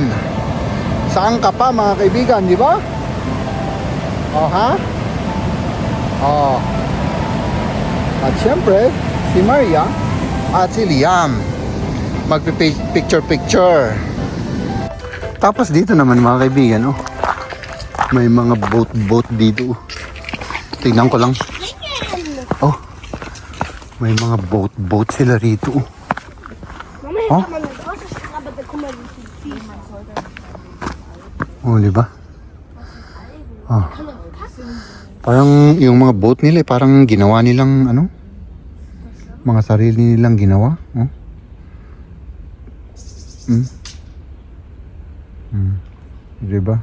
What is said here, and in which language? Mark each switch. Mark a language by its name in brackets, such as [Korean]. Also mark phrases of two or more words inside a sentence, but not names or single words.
[Filipino] Saan ka pa, mga kaibigan, di ba? At syempre, si Maria at si Liam magpipicture-picture. Tapos dito naman, mga kaibigan, may mga boat dito. Tingnan ko lang. May mga boat sila rito. [German] Mama, hier kann man das rausstellen, aber da guck mal, wie viel man sollte. [Filipino] Di ba? Parang yung mga boat nila, parang ginawa nilang ano? Mga sarili nilang ginawa. Di ba?